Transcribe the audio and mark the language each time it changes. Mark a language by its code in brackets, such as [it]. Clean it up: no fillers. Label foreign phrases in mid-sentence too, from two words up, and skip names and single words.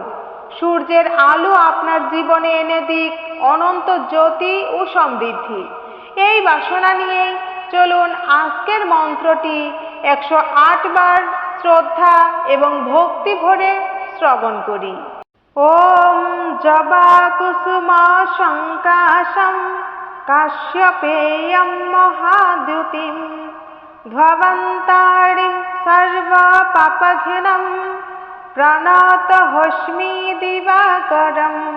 [bn] সূর্যের আলো আপনার জীবনে এনে দিক অনন্ত জ্যোতি ও সমৃদ্ধি। এই বাসনা নিয়েই চলুন আজকের মন্ত্রটি 108 বার শ্রদ্ধা এবং ভক্তি ভরে শ্রবণ করি। [sa] ওম জবা কুসুম সংকাশম কাশ্যপেয়ম মহাদ্যুতিম ধ্ববন্তারিম সর্ব পাপঘ্নম প্রণত হস্মি দিবাকরম।